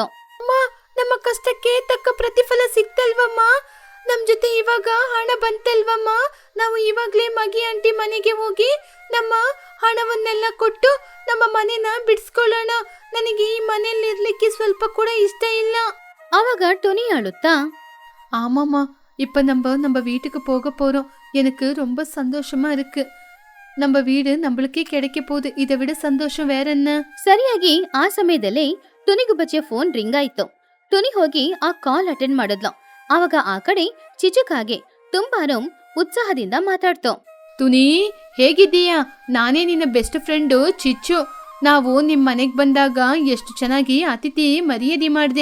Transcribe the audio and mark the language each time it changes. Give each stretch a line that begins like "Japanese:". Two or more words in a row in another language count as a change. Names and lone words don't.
Kannada: ನಮ್ಮ ಕಷ್ಟಕ್ಕೆ ತಕ್ಕ ಪ್ರತಿಫಲ ಸಿಕ್ತಲ್ವಮ್ಮ? ನಮ್ ಜೊತೆ ಇವಾಗ ಹಣ ಬಂತಲ್ವಮ್ಮ? ನಾವು ಇವಾಗ್ಲೇ ಮಗಿ ಆಂಟಿ ಮನೆಗೆ ಹೋಗಿ ನಮ್ಮ ಹಣವನ್ನೆಲ್ಲ ಕೊಟ್ಟು ನಮ್ಮ ಮನೆನ ಬಿಡಿಸ್ಕೊಳ್ಳೋಣ. ನನಗೆ ಈ ಮನೆಯಲ್ಲಿ ಇರ್ಲಿಕ್ಕೆ ಸ್ವಲ್ಪ ಕೂಡ ಇಷ್ಟ ಇಲ್ಲ. ಆವಾಗ ಟುನಿ ಅಳುತ್ತಾ,
Tamil: ஆமாம்மா, இப்போ நம்ம வீட்டுக்கு போக போறோம். எனக்கு ரொம்ப சந்தோஷமா இருக்கு. நம்ம வீடு நம்மளுக்கே கிடைக்க போகுது. இதை விட சந்தோஷம் வேற என்ன?
Kannada: ಸರಿಯಾಗಿ ಆ ಸಮಯದಲ್ಲಿ ಟುನಿ ಗುಬ್ಬಚ್ಚಿಯ ಫೋನ್ ರಿಂಗ್ ಆಯ್ತು. ಟುನಿ ಹೋಗಿ ಆ ಕಾಲ್ ಅಟೆಂಡ್ ಮಾಡಿದ್ಲು. ಆವಾಗ ಆ ಕಡೆ ಚಿಚುಕಾಗೆ ತುಂಬಾನು ಉತ್ಸಾಹದಿಂದ ಮಾತಾಡ್ತು. ತುನಿ, ಹೇಗಿದ್ದೀಯಾ? ನಾನೇ ನಿನ್ನ
English: best friend
Kannada: ಚಿಚ್ಚು. ನಾವು ನಿಮ್ ಮನೆಗ್ ಬಂದಾಗ ಎಷ್ಟು ಚೆನ್ನಾಗಿ ಅತಿಥಿ ಮರ್ಯಾದೆ ಮಾಡಿದೆ.